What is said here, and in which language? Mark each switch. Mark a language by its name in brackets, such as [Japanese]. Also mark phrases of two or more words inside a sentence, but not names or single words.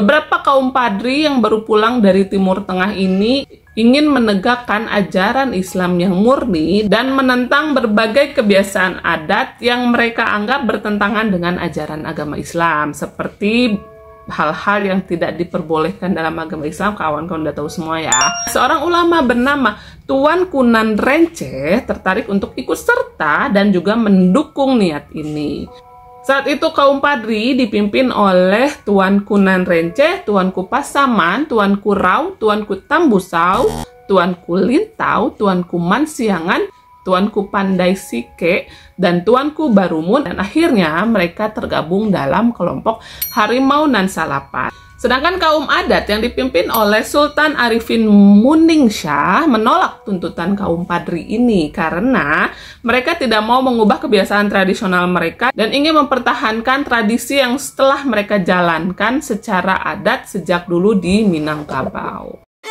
[Indonesian] Beberapa kaum Padri yang baru pulang dari Timur Tengah ini ingin menegakkan ajaran Islam yang murni dan menentang berbagai kebiasaan adat yang mereka anggap bertentangan dengan ajaran agama Islam, seperti hal-hal yang tidak diperbolehkan dalam agama Islam. Kawan-kawan udah tahu semua ya. Seorang ulama bernama Tuanku Nan Renceh tertarik untuk ikut serta dan juga mendukung niat ini. Saat itu kaum Padri dipimpin oleh Tuanku Nan Renceh, Tuanku Pasaman, Tuanku Rau, Tuanku Tambusau, Tuanku Lintau, Tuanku Mansiangan, Tuanku Pandai Sike, dan Tuanku Barumun, dan akhirnya mereka tergabung dalam kelompok Harimau Nan Salapan. Sedangkan kaum adat yang dipimpin oleh Sultan Arifin Muningsyah menolak tuntutan kaum Padri ini karena mereka tidak mau mengubah kebiasaan tradisional mereka dan ingin mempertahankan tradisi yang setelah mereka jalankan secara adat sejak dulu di Minangkabau.